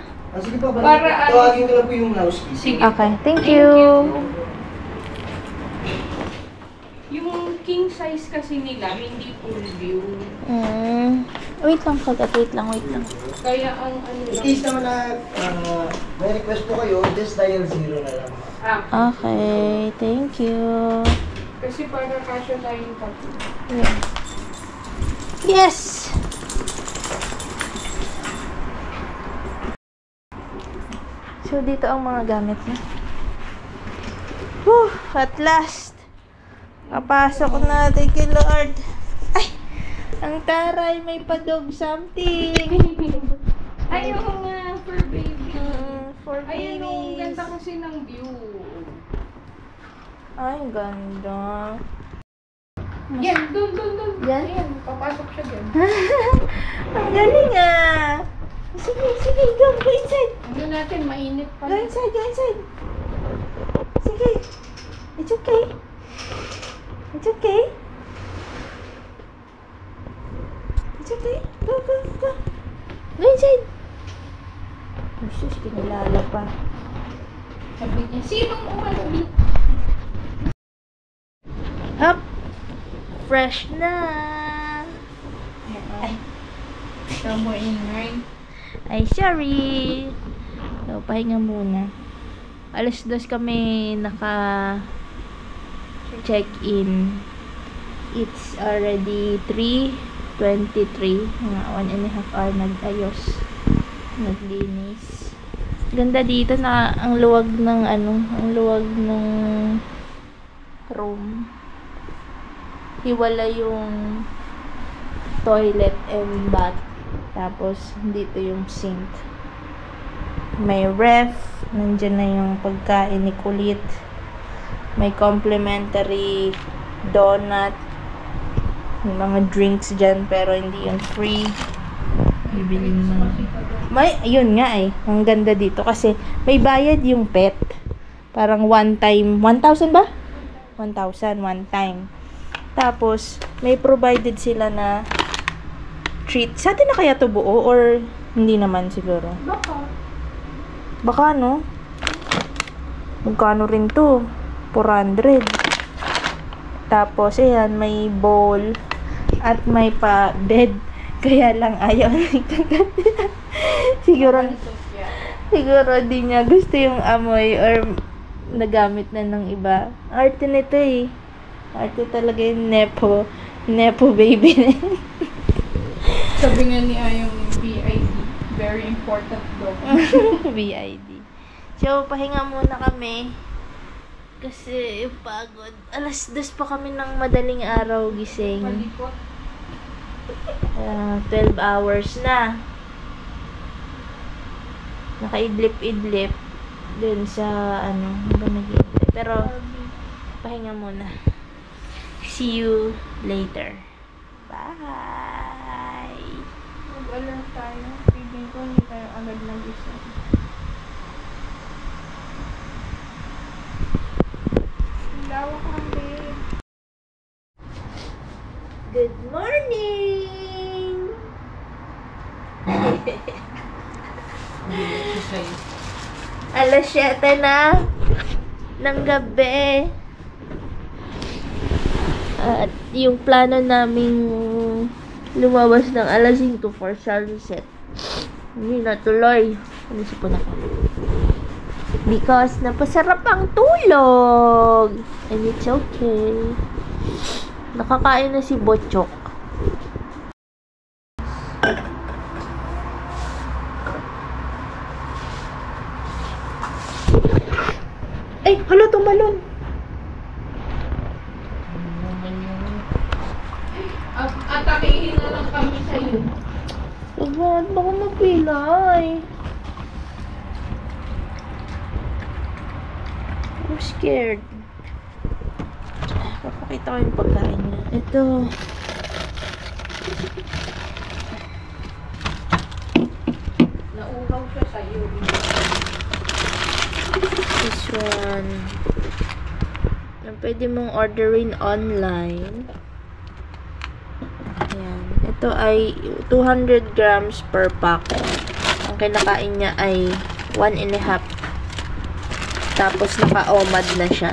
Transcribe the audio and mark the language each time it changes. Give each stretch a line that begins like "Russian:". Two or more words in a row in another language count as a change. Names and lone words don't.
Filipino: Sige pa, Para tawagin ko lang po yung housekeeper. Sige.
English: Okay, thank you.
Filipino: Yung king size kasi nila, hindi full view. Wait lang, kagat. Wait lang. Kaya ang ano lang. Case naman na may request po kayo,
English: just dial 0
Filipino: na lang.
English: Okay, thank you.
Filipino: Kasi para kasya tayong tatlo. Yes! So, dito ang mga gamit na.
English: Whew! At last!
Filipino: Kapasok na.
English: Thank you, Lord. Ay!
Filipino: Ang taray, may padog something. Ayaw nga,
English: for baby. For
Filipino: Ayun, ang
English: babies.
Filipino: ganda kasi ng view. Ay, ang ganda. Yan, dun. Yan? Ayan, papasok siya dyan. Ang galing ah! Sige,
English: go inside.
Filipino: Ano natin, mainit pa.
English: Go inside. Sige. It's okay. It's okay. Go. Go inside.
Filipino: Oh, sus, kinilala pa. Sabi niya, sinong umalabi? Up! Fresh na! Ay. Ikaw mo ingay. Ay, sorry! So, pahinga muna. Alas 2 kami check-in.
English: It's already 3:23.
Filipino: Mga 1.5 hour nag-ayos. Naglinis. Ganda dito na ang luwag ng room. Hiwala yung
English: toilet and bath.
Filipino: Tapos, dito yung sink. May ref. Nandyan na yung pagkain ni Kulit. May
English: complimentary donut.
Filipino: May mga drinks dyan, pero hindi yung free. Bibili mo. Yun nga eh. Ang ganda dito kasi may bayad yung pet. Parang
English: one time.
Filipino: 1,000 ba? 1,000
English: one time.
Filipino: Tapos, may provided sila na treat. Sa atin na kaya to buo or hindi naman siguro? Baka no? Magkano rin to? 400. Tapos, ayan, may bowl at may pa bed. Kaya lang ayaw siguro di niya gusto yung amoy or nagamit na ng iba. Arte nito eh. Arte talaga yung
English: Nepo baby
Filipino: na yun. Sabi nga ni Ayong BID,
English: very important
Filipino: daw. BID. So, pahinga muna kami. Kasi pagod. Alas 2 pa kami ng madaling araw gising. Malikot. 12 hours na. Nakaidlip-idlip dun sa nag-idlip. Pero, pahinga muna.
English: See you later. Bye!
Filipino: Mag-alarm tayo. Feeling ko hindi tayo agad nag-isip. Lawak ang bed.
English: Good morning!
Filipino: Alas 7 na ng gabi. At yung plano naming lumabas ng alas 5
English: for sunset.
Filipino: Hindi natuloy. Naisipon ako. Because napasarap ang tulog.
English: And it's okay.
Filipino: Nakakain na si Bochok. Ay, hala, tumalon. Atakihin na lang kami sa'yo. Huwag, baka mapilay.
English: I'm scared.
Filipino: Papakita ko yung pagkain niya. Ito. Nauhaw siya sa'yo.
English: This one.
Filipino: Na pwede mong orderin online. Ayan. Ito ay 200
English: grams per pack.
Filipino: Ang kinakain niya ay 1.5. Tapos naka-OMAD na siya.